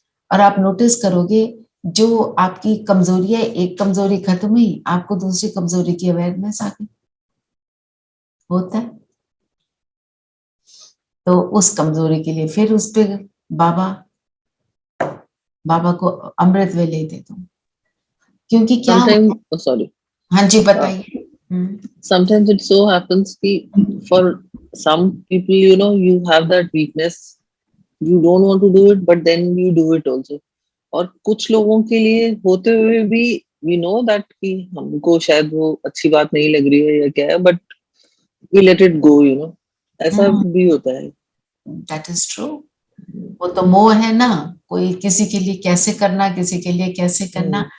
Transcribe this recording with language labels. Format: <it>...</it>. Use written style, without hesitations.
<hi>और आप नोटिस करोगे जो आपकी कमजोरी है, एक कमजोरी खत्म हुई, आपको दूसरी कमजोरी की अवेयरनेस आ गई। होता है। तो उस कमजोरी के लिए फिर उस पे बाबा को अमृत वेले दे दो, क्योंकि क्या सॉरी, हाँ जी बताइए।</hi> <en>sometimes it so happens कि for some people, you know, you have that weakness, you don't want to do it, but then you do it also.</en> <hi>और कुछ लोगों के लिए होते हुए भी</hi> <en>we know that</en> <hi>कि हमको शायद वो अच्छी बात नहीं लग रही है या क्या है,</hi> <en>but we let it go, you know,</en> <hi>ऐसा भी होता है।</hi> <en>That is true.</en> <hi>वो तो मोह है ना, कोई किसी के लिए कैसे करना, किसी के लिए कैसे करना।</hi>